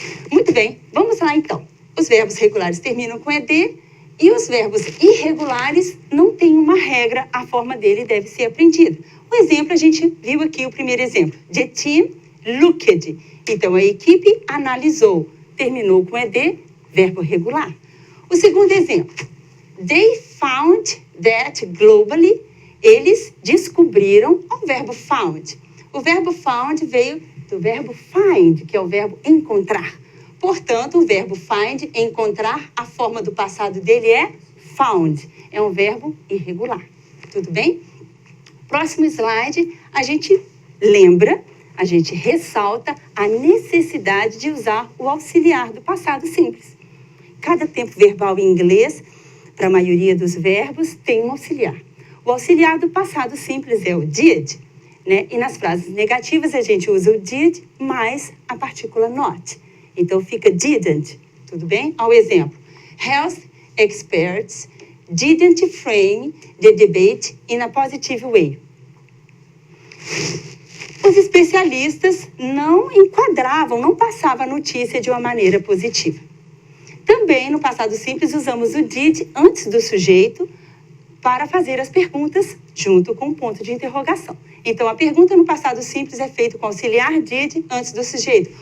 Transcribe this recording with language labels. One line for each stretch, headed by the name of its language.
Portuguese: Muito bem, vamos lá então. Os verbos regulares terminam com ed e os verbos irregulares não têm uma regra, a forma dele deve ser aprendida. O exemplo, a gente viu aqui o primeiro exemplo.
English: The team looked.
Portuguese: Então, a equipe analisou. Terminou com ed, verbo regular. O segundo exemplo.
English: They found that globally.
Portuguese: Eles descobriram o verbo found. O verbo found veio do verbo find, que é o verbo encontrar. Portanto, o verbo find, encontrar, a forma do passado dele é found. É um verbo irregular. Tudo bem? Próximo slide, a gente lembra, a gente ressalta a necessidade de usar o auxiliar do passado simples. Cada tempo verbal em inglês, para a maioria dos verbos, tem um auxiliar. O auxiliar do passado simples é o did, né? E nas frases negativas a gente usa o did mais a partícula not. Então fica didn't, tudo bem?
English: Ao exemplo, health experts didn't frame the debate in a positive way.
Portuguese: Os especialistas não enquadravam, não passavam a notícia de uma maneira positiva. Também, no passado simples, usamos o did antes do sujeito para fazer as perguntas junto com o ponto de interrogação. Então, a pergunta no passado simples é feita com auxiliar did antes do sujeito.